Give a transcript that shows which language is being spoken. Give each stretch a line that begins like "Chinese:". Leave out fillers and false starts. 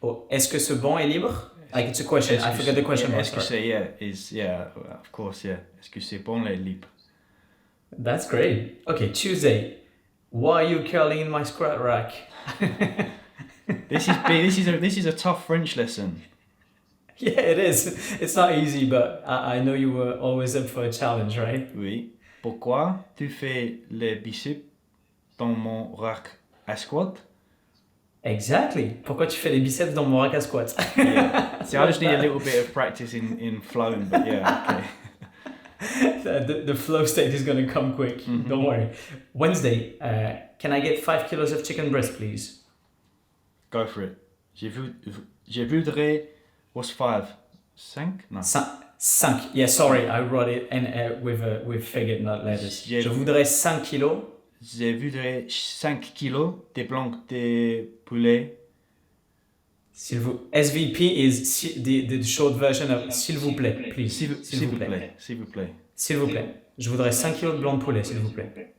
French: Est-ce que ce banc est libre?
English: Like, it's a question. I forgot the question.
French: Est-ce que c'est
English: of course, yeah.
French: Est-ce que c'est bon et libre?
English: That's great. Okay, Tuesday. Why are you curling in my squat rack? This is a tough French lesson. Yeah, it is. It's not easy, but I know you were always up for a challenge, right?
French: Oui. Pourquoi tu fais les biceps dans mon rack à squat?
English: Exactly.
French: Pourquoi tu fais les biceps dans mon rack à squat?
English: Yeah. See, I just need a little bit of practice in flowing, but yeah, okay. The flow state is going to come quick. Mm-hmm. Don't worry. Wednesday, can I get 5 kilos of chicken breast, please? Go for it.
French: Je voudrais...
English: What's 5? 5? No. 5. Yeah, sorry, I wrote it and with figure, not letters.
French: Je voudrais 5 kilos. Je voudrais 5 kilos de blanc de poulet.
English: SVP is the short version of
French: s'il vous plaît,
English: please.
French: S'il vous plaît. S'il vous plaît. S'il vous plaît. Je voudrais 5 kilos de blanc de poulet, s'il vous plaît.